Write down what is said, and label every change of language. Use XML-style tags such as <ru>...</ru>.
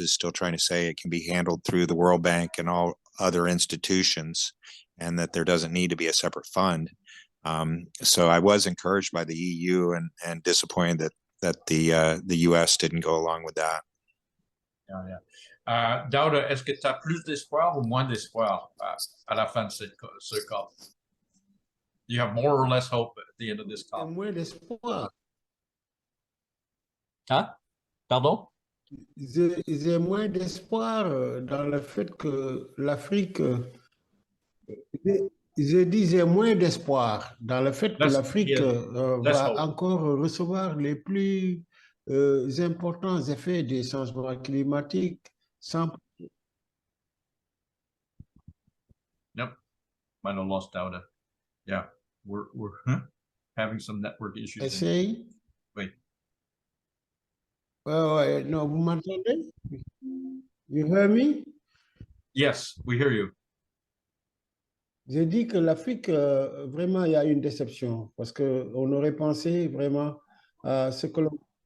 <en>is still trying to say it can be handled through the World Bank and all other institutions, and that there doesn't need to be a separate fund. So I was encouraged by the EU and disappointed that the US didn't go along with that. Yeah.</en> <fr>Douada, est-ce que tu as plus d'espoir ou moins d'espoir à la fin de ce COP?</fr> <en>You have more or less hope at the end of this COP?</en> <fr>Moins d'espoir. Hein? Pardon? J'ai moins d'espoir dans le fait que l'Afrique... Je disais moins d'espoir dans le fait que l'Afrique va encore recevoir les plus importants effets des changements climatiques sans...</fr> <en>Yep, might have lost Douada. Yeah, we're having some network issues.</en> <fr>Essaye.</fr> <en>Wait.</en> <fr>Ouais, non, vous m'entendez?</fr> <en>You hear me? Yes, we hear you.</en> <fr>J'ai dit que l'Afrique, vraiment, il y a une déception parce qu'on aurait pensé vraiment à ce que l'on...</fr>